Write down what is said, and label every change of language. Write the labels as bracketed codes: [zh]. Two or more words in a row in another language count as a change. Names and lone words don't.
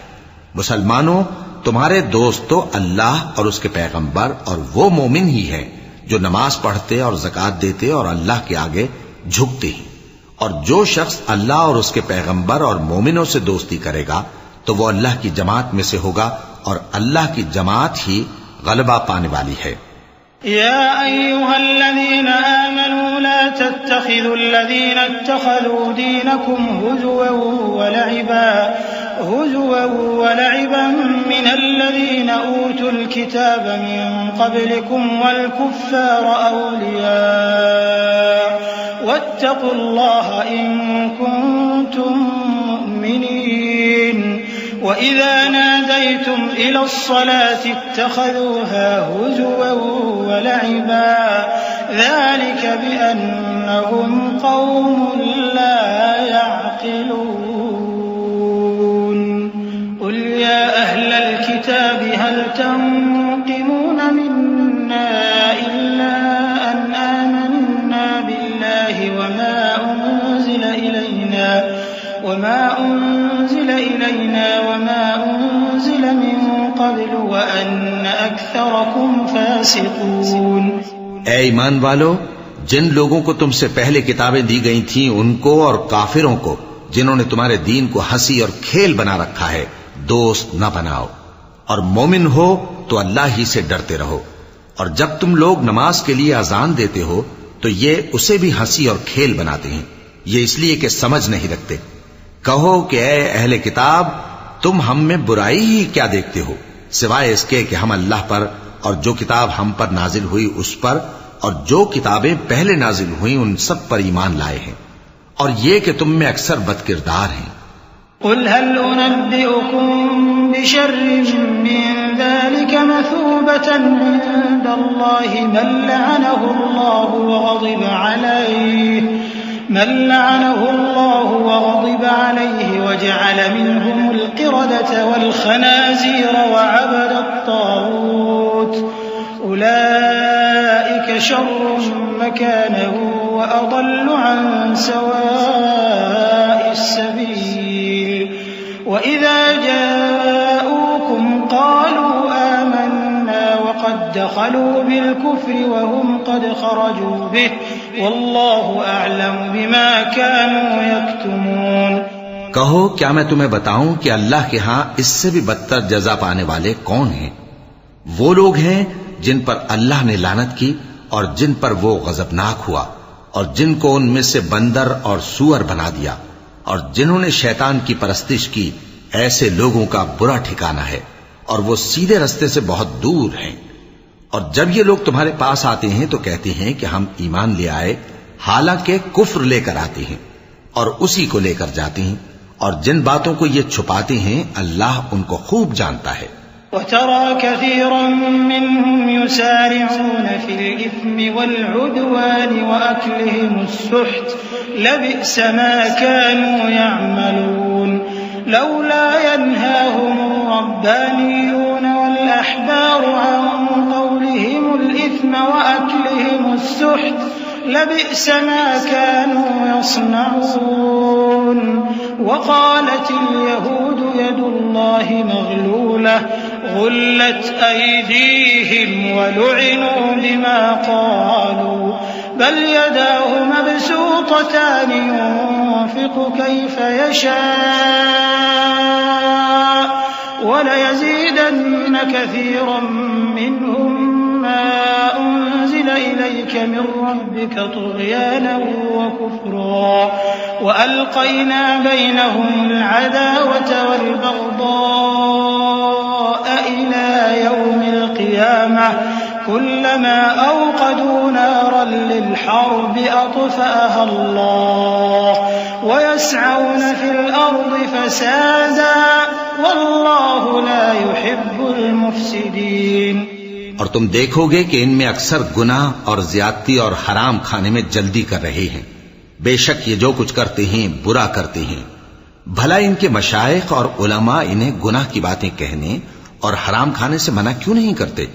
[ur] مسلمانو، تمہارے دوست تو اللہ اور اس کے پیغمبر اور وہ مومن ہی ہیں جو نماز پڑھتے اور زکات دیتے اور اللہ کے آگے جھکتے ہیں. اور جو شخص اللہ اور اس کے پیغمبر اور مومنوں سے دوستی کرے گا تو وہ اللہ کی جماعت میں سے ہوگا، اور اللہ کی جماعت ہی غلبہ پانے والی ہے. [ar] يا أيها الذين آمنوا لا تتخذوا الذين اتخذوا دينكم هزوا ولعبا من الذين أوتوا الكتاب من قبلكم والكفار أولياء واتقوا الله إن كنتم مؤمنين. وإذا ناديتم إلى الصلاة اتخذوها هزوا ولعبا ذلك بأنهم قوم لا يعقلون. قل يا أهل الكتاب هل تنقمون منا إلا أن آمنا بالله وما أنزل إلينا وما أنزل من قبل وأن أكثركم فاسقون. [ur] اے ایمان والو، جن لوگوں کو تم سے پہلے کتابیں دی گئی تھیں ان کو اور کافروں کو جنہوں نے تمہارے دین کو ہنسی اور کھیل بنا رکھا ہے دوست نہ بناؤ، اور مومن ہو تو اللہ ہی سے ڈرتے رہو. اور جب تم لوگ نماز کے لیے اذان دیتے ہو تو یہ اسے بھی ہنسی اور کھیل بناتے ہیں، یہ اس لیے کہ سمجھ نہیں رکھتے. کہو کہ اے اہل کتاب، تم ہم میں برائی ہی کیا دیکھتے ہو، سوائے اس کے کہ ہم اللہ پر اور جو کتاب ہم پر نازل ہوئی اس پر اور جو کتابیں پہلے نازل ہوئی ان سب پر ایمان لائے ہیں، اور یہ کہ تم میں اکثر بدکردار ہیں. [ar] قل هل أنبئكم بشر من ذلك مثوبة عند الله من لعنه الله وغضب عليه وجعل منهم القردة والخنازير وعبد الطاغوت أولئك شر مكانا وأضل عن سواء السبيل. وإذا جاءوكم قالوا آمنا وقد دخلوا بالكفر وهم قد خرجوا به والله أعلم بما كانوا يكتمون. [ur] کہو، کیا میں تمہیں بتاؤں کہ اللہ کے یہاں اس سے بھی بدتر جزا پانے والے کون ہیں? وہ لوگ ہیں جن پر اللہ نے لعنت کی اور جن پر وہ غضبناک ہوا، اور جن کو ان میں سے بندر اور سور بنا دیا، اور جنہوں نے شیطان کی پرستش کی. ایسے لوگوں کا برا ٹھکانا ہے اور وہ سیدھے راستے سے بہت دور ہیں. اور جب یہ لوگ تمہارے پاس آتے ہیں تو کہتے ہیں کہ ہم ایمان لے آئے، حالانکہ کفر لے کر آتے ہیں اور اسی کو لے کر جاتے ہیں، اور جن باتوں کو یہ چھپاتے ہیں اللہ ان کو خوب جانتا ہے. [ar] وترى كثيرا منهم يسارعون في الإثم والعدوان وأكلهم السحت لبئس ما كانوا يعملون لولا ينهاهم الربانيون وال أحبار عن قولهم الإثم وأكلهم السحت لبئس ما كانوا يصنعون وقالت اليهود يد الله مغلولة غلت أيديهم ولعنوا بما قالوا بل يداه مبسوطتان ينفق كيف يشاء وليزيدن كثيرا منهم ما أنزل إليك من ربك طغيانا وكفرا وألقينا بينهم العداوة وال بغضاء إلى يوم القيامة كلما أوقدوا نارا للحرب أطفأها الله ويسعون في الأرض فسادا والله لا يحب المفسدين. [ur] اور تم دیکھو گے کہ ان میں اکثر گناہ اور زیادتی اور حرام کھانے میں جلدی کر رہے ہیں. بے شک یہ جو کچھ کرتے ہیں برا کرتے ہیں. بھلا ان کے مشائخ اور علما انہیں گناہ کی باتیں کہنے اور حرام کھانے سے منع کیوں نہیں کرتے?